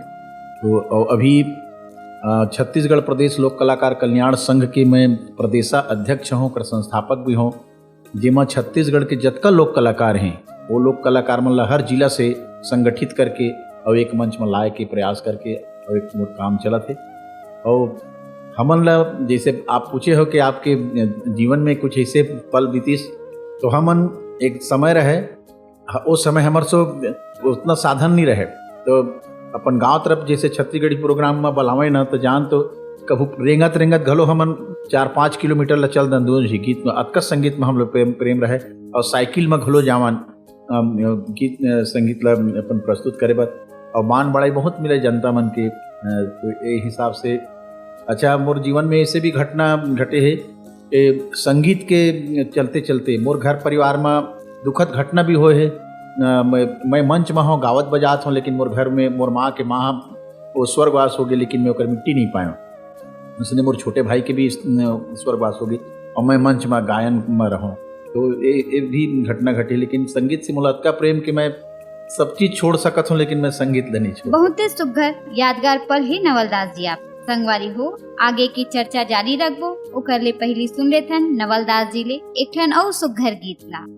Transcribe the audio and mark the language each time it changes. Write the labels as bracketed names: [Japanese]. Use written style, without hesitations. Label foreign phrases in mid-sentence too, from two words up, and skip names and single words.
[Chhattisgarhi] तो अभी छत्तीसगढ़ प्रदेश लोक कलाकार कल्याण संघ के मैं प्रदेशा अध्यक्ष हूँ, कर संस्थापक भी हूँ, जिसमें छत्तीसगढ़ के जतका लोक कलाकार हैं वो लोक कलाकार मन ला हर जिला से संगठित करके और एक मंच में लाए के प्रयास करके और एक काम चला थे। और हमन ला जैसे आप पूछे हो कि आपके जीवन में कुछ ऐसे पल बीतीस, तो हमन एक समय रहे, उस समय हमारे सो उतना साधन नहीं रहे, तो अपन गांव तरफ जैसे छत्तीसगढ़ी प्रोग्राम में बलावे ना, तो जान तो कभी रेंगत घलो हमन 4-5 किलोमीटर ला चल दन दोनों जी गीत में, अतका संगीत में हम लोग प्रेम रहे। और साइकिल में घलो जावन गीत संगीत ला अपन प्रस्तुत करे बात, और मान बड़ाई बहुत मिले जनता मन के। तो ये हिसाब से अच्छा मोर जीवन में ऐसे भी घटना घटे है कि संगीत के चलते चलते मोर घर परिवार में दुखद घटना भी होए है। मैं मंच में हूँ, गावत बजात हूँ, लेकिन मोर घर में मोर माँ के माँ वो स्वर्गवास हो गए, लेकिन मैं ओकर मिट्टी नहीं पाया। उसने मोर छोटे भाई के भी स्वर्गवास हो गई और मैं मंच में गायन में रहूँ। तो ये भी घटना घटी, लेकिन संगीत से मोला इतना प्रेम कि मैं सब चीज छोड़ सकत हूँ, लेकिन मैं संगीत नहीं छोड़। बहुत ही सुघर यादगार पल ही नवलदास जी आप संगवारी हो। आगे की चर्चा जारी रखबो, ओकर ले पहली सुन ले थन नवलदास जी ले एक ठन और सुघर गीत ला।